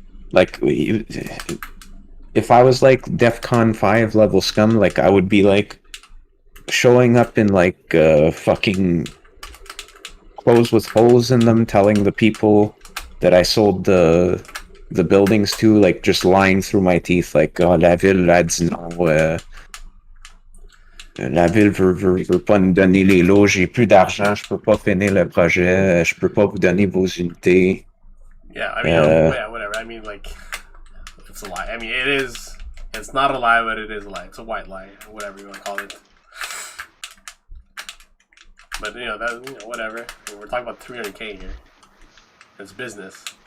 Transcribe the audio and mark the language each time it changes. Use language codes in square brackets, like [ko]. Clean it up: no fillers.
[en] Like if I was like DEFCON 5 level scum, like I would be like showing up in like fucking clothes with holes in them, telling the people that I sold the buildings to, like just lying through my teeth, like, oh, [fr] la ville a dit non, La ville veut pas nous donner les lots, j'ai plus d'argent, je peux pas finir le projet, je peux pas vous donner vos unités. [en] Yeah, I mean, yeah, whatever. I mean, like, it's a lie. I mean, it is. It's not a lie, but it is a lie. It's a white lie, or whatever you want to call it. But whatever. I mean, we're talking about 300K here. It's business.